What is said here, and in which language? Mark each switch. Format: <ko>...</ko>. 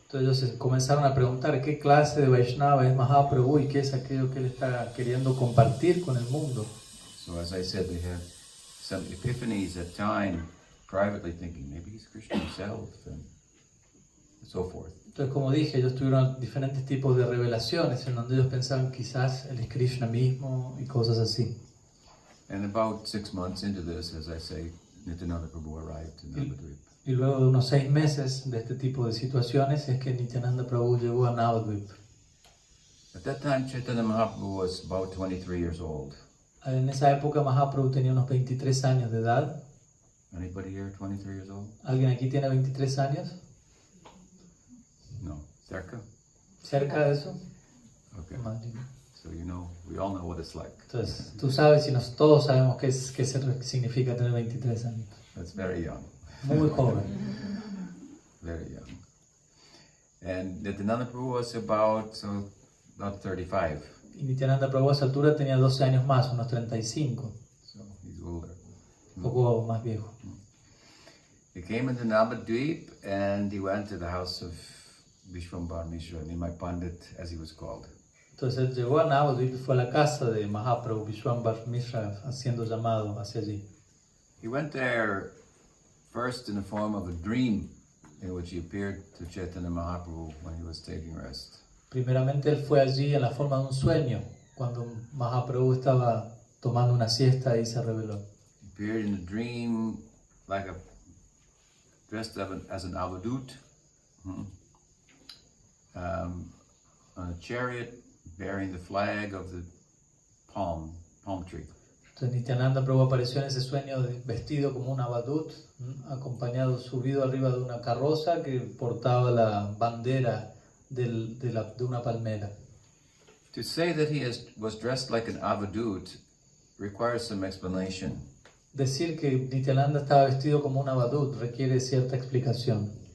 <es>Entonces ellos comenzaron a preguntar qué clase de Vaishnava es Mahaprabhu y qué es aquello que él está queriendo compartir con el mundo.</es> <en>So as I said, they had some epiphanies at time, privately thinking, maybe he's Krishna himself, and so forth.</en> <es>Entonces, como dije, ellos tuvieron diferentes tipos de revelaciones en donde ellos pensaban quizás él es Krishna mismo y cosas así.</es> <en>And about 6 months into this, as I say, Nityananda Prabhu arrived in Navadvip.</en> <es>Y luego de unos 6 meses de este tipo de situaciones es que Nityananda Prabhu llegó a Navadvip.</es> <en>At that time, Chaitanya Mahaprabhu was about 23 years old.</en> <es>En esa época Mahaprabhu tenía unos 23 años de edad.</es> <en>Anybody here 23 years old?</en> <es>¿Alguien aquí tiene 23 años? No. Cerca? ¿Cerca de eso?</es> <en>Okay.</en> <es>Imagino.</es> <en>So we all know what it's like.</en> <es>Entonces, tú sabes y todos sabemos qué significa tener 23 años.</es> <en>That's very young.</en> <es>Muy joven.</es> <en>Very young. And Nityananda Prabhu was about 35.</en> <es>Y Nityananda Prabhu a esa altura tenía 12 años más, unos 35.</es> <en>So he's older.</en> <es>Un poco más viejo.</es> <en>He came into Navadvip and he went to the house of Vishwambar Mishra, Nimai Pandit, as he was called.</en> <es>Entonces él llegó a Navadvip y fue a la casa de Mahaprabhu Vishwambar Mishra, haciendo llamado hacia allí.</es> <en>He went there first in the form of a dream in which he appeared to Chaitanya Mahaprabhu when he was taking rest.</en> <es>Primeramente él fue allí en la forma de un sueño, cuando Mahaprabhu estaba tomando una siesta y se reveló.</es> <en>He appeared in a dream dressed as an avadut, on a chariot bearing the flag of the palm tree.</en> <es>Entonces Nityananda Prabhu apareció en ese sueño vestido como un abadut, acompañado, subido arriba de una carroza que portaba la bandera de una palmera.</es> <en>To say that he was dressed like an avadut requires some explanation.</en> <es>Decir que Nityananda estaba vestido como un abadut requiere cierta explicación.</es>